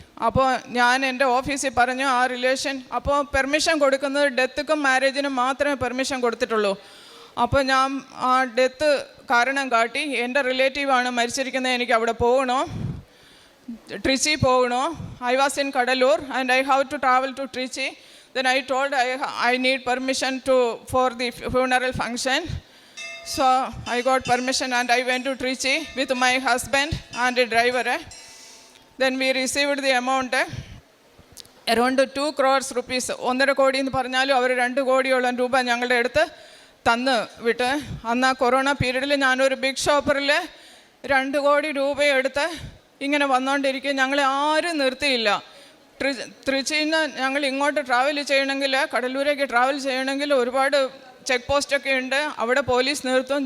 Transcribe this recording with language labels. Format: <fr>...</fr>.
<ml>അപ്പോൾ ഞാൻ എൻ്റെ ഓഫീസിൽ പറഞ്ഞു ആ റിലേഷൻ, അപ്പോൾ പെർമിഷൻ കൊടുക്കുന്നത് ഡെത്തുക്കും മാരേജിനും മാത്രമേ പെർമിഷൻ കൊടുത്തിട്ടുള്ളൂ. അപ്പോൾ ഞാൻ ആ ഡെത്ത് കാരണം കാട്ടി, എൻ്റെ റിലേറ്റീവാണ് മരിച്ചിരിക്കുന്നത്, എനിക്ക് അവിടെ പോകണോ, ട്രിച്ചി പോകണോ.</ml> <en>I was in Cuddalore and I have to travel to Trichy. Then I told I need permission for the funeral function. So I got permission and I went to Trichy with my husband and a driver. Then we received the amount around 2 crores rupees.</en> <ml>1.5 കോടി എന്ന് പറഞ്ഞാലും അവർ 2 കോടിയോളം രൂപ ഞങ്ങളുടെ അടുത്ത് തന്ന് വിട്ട്. അന്ന് ആ കൊറോണ പീരീഡിൽ ഞാനൊരു ബിഗ് ഷോപ്പറിൽ 2 കോടി രൂപ എടുത്ത് ഇങ്ങനെ വന്നുകൊണ്ടിരിക്കുക. ഞങ്ങളെ ആരും നിർത്തിയില്ല. ട്രിച്ചിയിൽ നിന്ന് ഞങ്ങൾ ഇങ്ങോട്ട് ട്രാവൽ ചെയ്യണമെങ്കിൽ, കടലൂരേക്ക് ട്രാവൽ ചെയ്യണമെങ്കിൽ ഒരുപാട് ചെക്ക് പോസ്റ്റൊക്കെ ഉണ്ട്, അവിടെ പോലീസ് നിർത്തും.</ml>